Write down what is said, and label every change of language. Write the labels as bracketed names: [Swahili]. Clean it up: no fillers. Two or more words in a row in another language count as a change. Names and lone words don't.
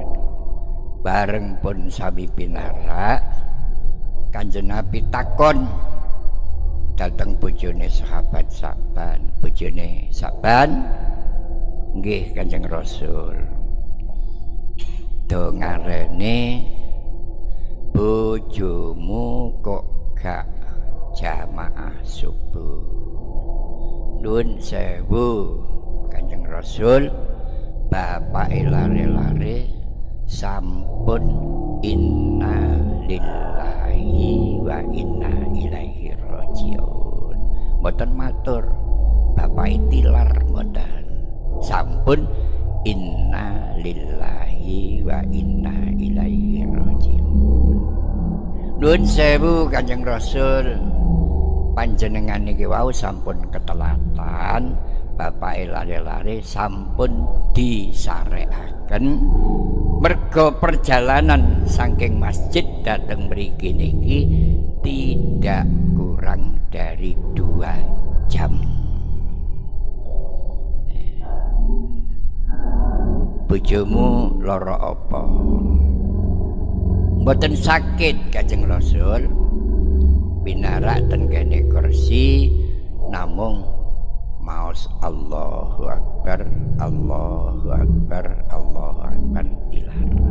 [Javanese] Bareng pun sami pinarak, Kanjeng Nabi takon dateng bojone sahabat Sya'ban, bojone Sya'ban, nggih Kanjeng Rasul, dongarene bojomu kok gak jamaah subuh? Nuwun sewu Kanjeng Rasul, bapak lare-lare sampun [Arabic] إنا لله وإنا إليه راجعون. [Javanese] Mboten matur bapak tilar mboten, sampun [Arabic] إنا لله وإنا إليه راجعون. [Javanese] Nuwun sewu Kanjeng Rasul, panjenengan niki wau sampun ketelatan, bapak lare-lare sampun disareaken mergo perjalanan saking masjid dateng mriki niki [Indonesian] tidak kurang dari 2 jam. [Javanese] Bojomu lara apa? Mboten sakit Kanjeng Rasul, pinarak ten kene kursi namung maos [Arabic] الله أكبر، الله أكبر، الله أكبر [Javanese] dilarang.